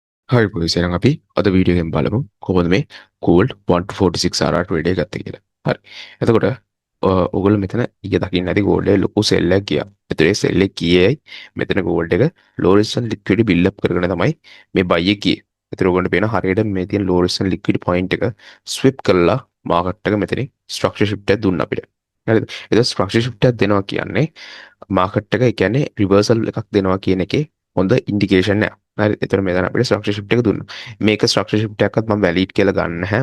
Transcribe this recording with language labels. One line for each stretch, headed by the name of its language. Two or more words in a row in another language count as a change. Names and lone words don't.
Sinhala: හරි boys එහෙනම් අපි අද වීඩියෝ එකෙන් බලමු කොහොමද මේ
English: gold 1 to 46 RR trade
Sinhala: එක ගත්තේ කියලා. හරි. එතකොට ඔයගොල්ලෝ මෙතන ඊය දකින්න ඇති gold එකේ ලොකු sell එකක් ගියා. ඒතරේ sell එක ගියේයි මෙතන gold එක
English: low resistance liquidity build up
Sinhala: කරගෙන තමයි මේ buy එක ගියේ. ඒතර ඔයගොල්ලන්ට පේන හරියට මේ තියෙන
English: low resistance liquidity point
Sinhala: එක sweep කරලා market එක මෙතනින්
English: structure shift
Sinhala: එකක් දුන්නා අපිට. හරිද? ඒක
English: structure shift
Sinhala: එකක් දෙනවා කියන්නේ market එක ඒ කියන්නේ reversal එකක් දෙනවා කියන එකේ හොඳ ඉන්ඩිකේෂන් එකක්. හරි එතකොට මෙතන අපිට
English: structure shift
Sinhala: එක දුන්නා. මේක
English: structure shift
Sinhala: එකක්වත් මම වැලිඩ් කියලා ගන්න නැහැ.